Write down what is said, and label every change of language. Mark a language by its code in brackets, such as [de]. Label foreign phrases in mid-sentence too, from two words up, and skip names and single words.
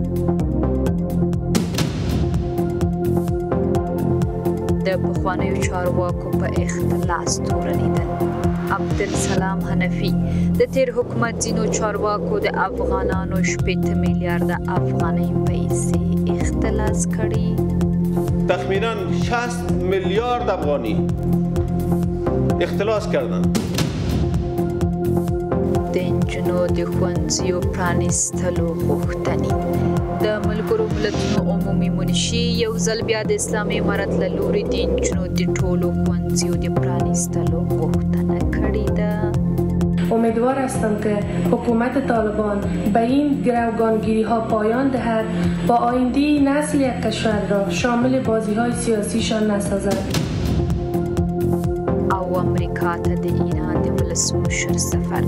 [ps] د پخوانیو چارواکو په اختلاس تورولیدل. عبدالسلام حنفي د تیر حکومت ځینو چارواکو د افغانانو 8 میلیارده افغانۍ پیسې اختلاس کړي. [fa] تخمینا 60 میلیارد افغانی اختلاس کردن. [ps] د انجونو د ښوونځیو پرانیستلو غوښتنې. د ملګرو ملتونو عمومي منشي یو ځل بیا د اسلامي امارت له لوري د انجونو د ټولو ښوونځیو د پرانیستلو غوښتنه کړې ده. [fa] امیدوار هستم که حکومت طالبان به این گروگانگیری ها پایان دهد و آینده نسل یک کشور را شامل بازی های سیاسیشان نسازد. [ps] او امریکا ته د ایران د ولسمشر سفر.